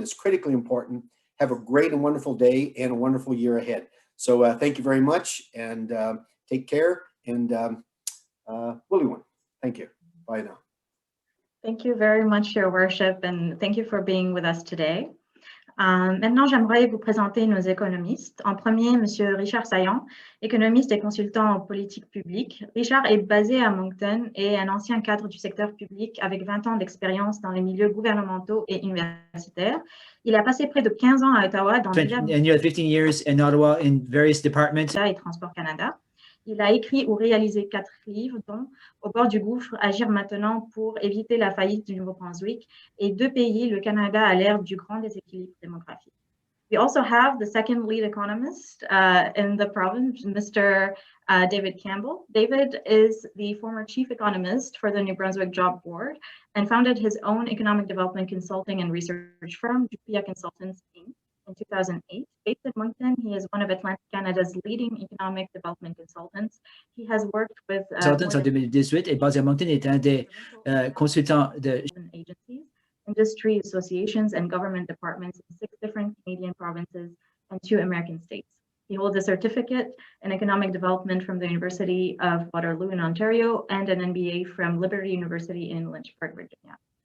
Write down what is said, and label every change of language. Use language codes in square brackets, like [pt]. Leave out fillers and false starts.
[en] It's critically important. Have a great and wonderful day and a wonderful year ahead. So thank you very much, and take care, and Willie one. Thank you. Bye now. Thank you very much, Your Worship, and thank you for being with us today. [fr] Maintenant, j'aimerais vous présenter nos économistes. En premier, M. Richard Saillant, économiste et consultant en politique publique. Richard est basé à Moncton et un ancien cadre du secteur public avec 20 ans d'expérience dans les milieux gouvernementaux et universitaires. Il a passé près de 15 ans à Ottawa dans divers [en] and you had 15 years in Ottawa in various departments. [fr] Et Transport Canada. Il a écrit ou réalisé 4 livres, dont Au bord du gouffre, agir maintenant pour éviter la faillite du Nouveau-Brunswick, et 2 pays, le Canada à l'ère du grand déséquilibre démographique. [en] We also have the second lead economist in the province, Mr. David Campbell. David is the former chief economist for the New Brunswick Job Board and founded his own economic development consulting and research firm, Jupia Consultants, Inc. in 2008. Based in Moncton, he is one of Atlantic Canada's leading economic development consultants. He has worked with [fr] Consultants en 2018 et basé à Moncton est un des consultants de [en] agencies, industry associations, and government departments in 6 different Canadian provinces and 2 American states. He holds a certificate in economic development from the University of Waterloo in Ontario and an MBA from Liberty University in Lynchburg, Virginia.